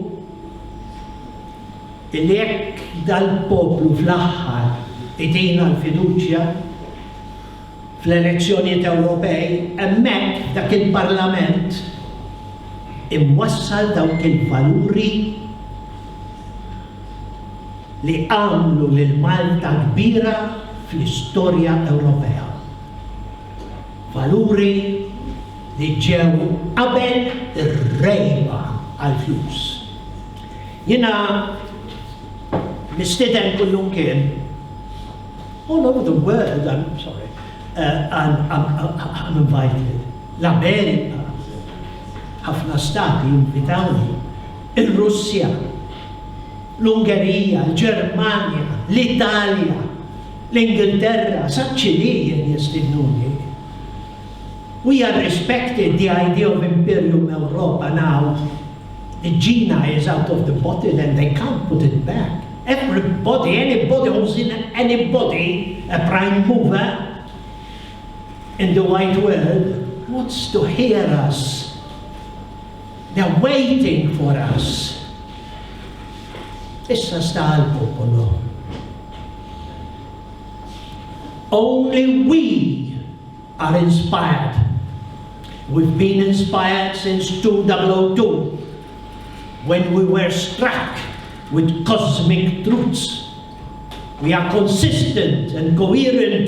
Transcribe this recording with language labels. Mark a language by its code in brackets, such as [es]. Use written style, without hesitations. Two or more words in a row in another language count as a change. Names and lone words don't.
[mt] illi jekk dal-poplu fl-aħħar idina l-fiduċja fl-elezzjonijiet Ewropej, hemmhekk dak il-Parlament imwassal dawk il-valuri li għamlu lil Malta kbira fl-istorja Ewropea. Valuri li ġew qabel ir-rejba għall-flus. Jiena mistieden kullum kien [en] all over the world, I'm sorry, I'm invited. [mt] L-Amerika, ħafna stati invitawni. Il-Russja, l-Ungerija, l-Ġermanja, l-Italja, l-Ingilterra, saċċilien jistidnuni. [en] We are respected the idea of Imperium Europa now. The Gina is out of the bottle and they can't put it back. Everybody, anybody who's in anybody, a prime mover in the white world, wants to hear us. They're waiting for us. [mt] Issa sta l-popolo. [en] Only we are inspired. We've been inspired since 2002, when we were struck with cosmic truths. We are consistent and coherent.